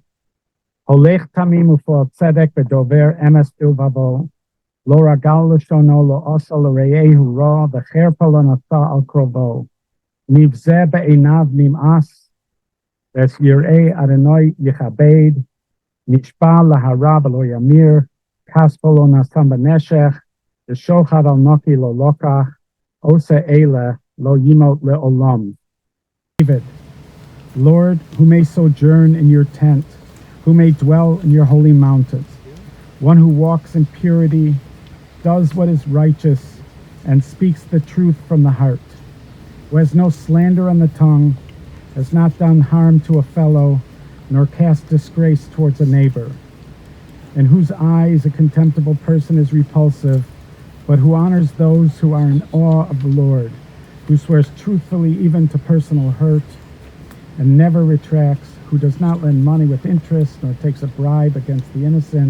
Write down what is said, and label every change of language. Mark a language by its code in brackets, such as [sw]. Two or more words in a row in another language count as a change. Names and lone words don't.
[he] הולך תמים ופועל צדק ודובר אמת בלבבו. לא רגל לשונו לא עשה לרעהו רע, וחרפה לא נשא על קרבו. נבזה בעיניו נמאס, ואת יראי יהוה יכבד. נשבע להרע ולא ימר, כספו לא נתן בנשך, ושחד על נקי לא לקח, עשה אלה, לא ימוט לעולם. [en] David, Lord, who may sojourn in your tent, who may dwell in your holy mountains, one who walks in purity, does what is righteous, and speaks the truth from the heart, who has no slander on the tongue, has not done harm to a fellow, nor cast disgrace towards a neighbor, in whose eyes a contemptible person is repulsive, but who honors those who are in awe of the Lord, who swears truthfully even to personal hurt, and never retracts, who does not lend money with interest, nor takes a bribe against the innocent.